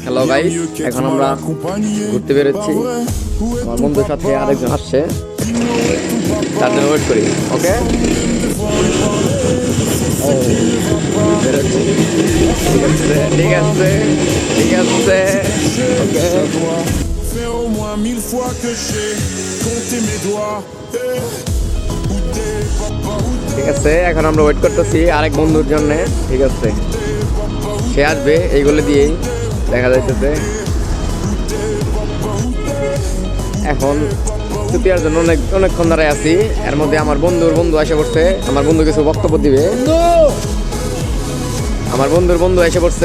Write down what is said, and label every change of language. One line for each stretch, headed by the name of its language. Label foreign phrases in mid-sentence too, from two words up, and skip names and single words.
English: hello guys,
Bangla: এখন আমরা ঘুরতে বেরোচ্ছি। আমার বন্ধুর সাথে আরেকজন আসছে, তার জন্য ওয়েট করি। ওকে, বেরোচ্ছি। ঠিক আছে ঠিক আছে ঠিক আছে। ওকে,
French: Faire au moins 1000 fois que j'ai compté mes doigts. Où t'es, papa, où
Bangla: ঠিক আছে, এখন আমরা ওয়েট করতেছি আরেক বন্ধুর জন্য। ঠিক আছে, সে আসবে এইগুলো দিয়েই দেখা যাইতেছে। এখন ছুটিয়ার জন্য অনেকক্ষণ ধরে আছি। এর মধ্যে আমার বন্ধুর বন্ধু এসে পড়ছে। আমার বন্ধু কিছু বক্তব্য দিবে। আমার বন্ধুর বন্ধু এসে পড়ছে।